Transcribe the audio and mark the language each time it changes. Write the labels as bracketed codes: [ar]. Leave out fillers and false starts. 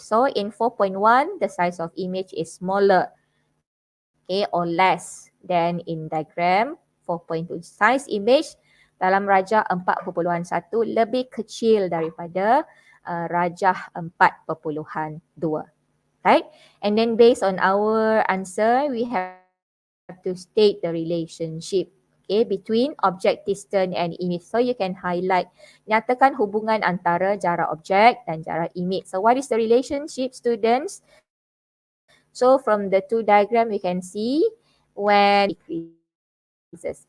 [en] So in 4.1, the size of image is smaller, okay, or less than in diagram 4.2. [ms] Size image dalam rajah 4.1 lebih kecil daripada rajah 4.2. [en] Right? And then based on our answer, we have to state the relationship, okay, between object distance and image. So you can highlight, [ms] nyatakan hubungan antara jarak objek dan jarak image. [en] So what is the relationship, students? So from the two diagram, we can see when decreases.